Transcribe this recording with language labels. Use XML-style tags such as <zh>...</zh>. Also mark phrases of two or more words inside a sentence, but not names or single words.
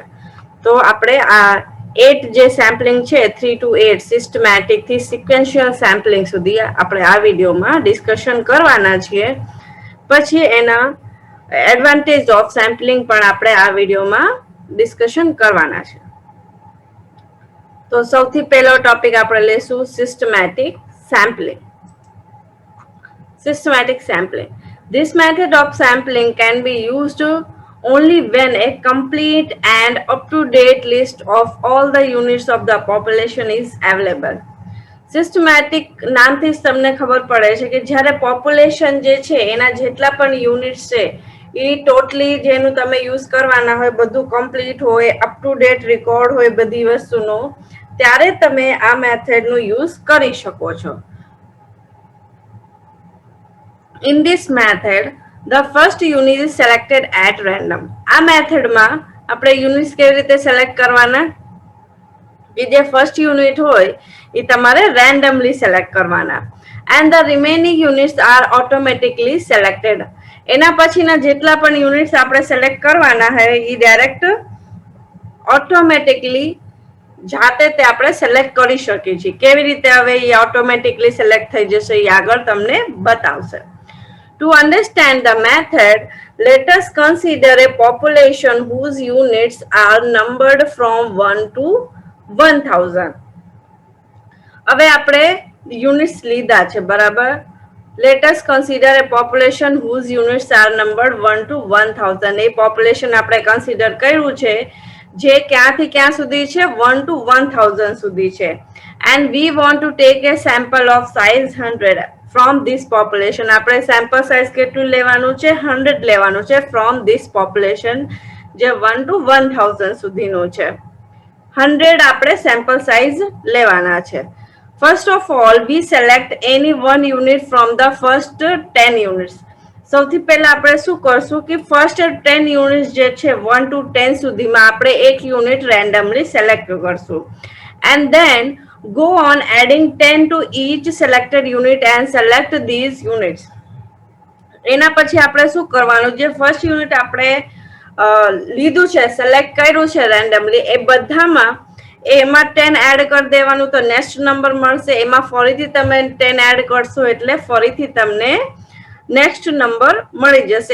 <gu>તો આપણે આ 8 જે સેમ્પલિંગ છે 3 to 8 સિસ્ટમેટિક થી</gu> <en>sequential sampling</en> <gu>સુધી આપણે આ વિડીયોમાં ડિસ્કશન કરવાના છીએ. પછી એના</gu> <en>advantage of sampling</en> <gu>પણ આપણે આ વિડીયોમાં ડિસ્કશન કરવાના છે. તો સૌથી પહેલો ટોપિક આપણે લેશું</gu> <en>systematic sampling. Systematic sampling. This method of sampling can be used only when a complete and up-to-date list of all the units of the population is available.</en> <gu>સિસ્ટમેટિક નામથી જ તમને ખબર પડે છે કે જ્યારે પોપ્યુલેશન જે છે એના જેટલા પણ યુનિટ્સ છે એ ટોટલી જેનું તમે યુઝ કરવાના હોય બધું કમ્પ્લીટ હોય</gu> <en>up to date record</en> <gu>હોય બધી વસ્તુનો ત્યારે તમે આ મેથડનો યુઝ કરી શકો છો.</gu> <en>In this method, the first unit is selected at random.</en> <gu>આ મેથડમાં આપણે યુનિટ્સ કેવી રીતે સિલેક્ટ કરવાના કે જે ફર્સ્ટ યુનિટ હોય એ તમારે રેન્ડમલી સિલેક્ટ કરવાના</gu> <en>and the remaining units are automatically selected.</en> <gu>એના પછીના જેટલા પણ યુનિટ્સ આપણે સિલેક્ટ કરવાના હોય એ</gu> <en>direct automatically</en> <gu>જાતે તે આપણે સિલેક્ટ કરી શકીએ છીએ. કેવી રીતે હવે એ ઓટોમેટિકલી સિલેક્ટ થઈ જશે એ આગળ તમને બતાવશે.</gu> <en>To understand the method, let us consider a population whose units are numbered from 1 to 1000.</en> <gu>હવે આપણે યુનિટ્સ લીધા છે બરાબર.</gu> <en>Let us consider a population whose units are numbered 1 to 1000.</en> <gu>એ પોપ્યુલેશન આપણે કન્સિડર કર્યું છે જે ક્યાંથી ક્યાં સુધી છે 1 to 1000 સુધી છે.</gu> <en>And we want to take a sample of size 100. From this population</en> <gu>આપણે</gu> <en>sample size</en> <gu>કેટલું લેવાનું છે 100 લેવાનું છે</gu> <en>from this population</en> <gu>જે 1 to 1000 સુધીનું છે. 100 આપણે</gu> <en>sample size</en> <gu>લેવાના છે.</gu> <en>First of all, we select any one unit from the first 10 units.</en> <gu>સૌથી પહેલા આપણે શું કરશું કે</gu> <en>first 10 units</en> <gu>જે છે 1 to 10 સુધીમાં આપણે એક</gu> <en>unit randomly select</en> <gu>કરશું</gu> <en>and then go on adding 10 to each selected unit and select these units.</en> <gu>એના પછી આપણે શું કરવાનું જે ફર્સ્ટ યુનિટ આપણે લીધું છે સિલેક્ટ કર્યું છે રેન્ડમલી એ બધામાં એમાં 10 એડ કરી દેવાનું તો</gu> <en>next number</en> <gu>મળશે. એમાં ફરીથી તમે 10 એડ કરશો એટલે ફરીથી તમને</gu> <en>next number</en> <gu>મળી જશે.</gu>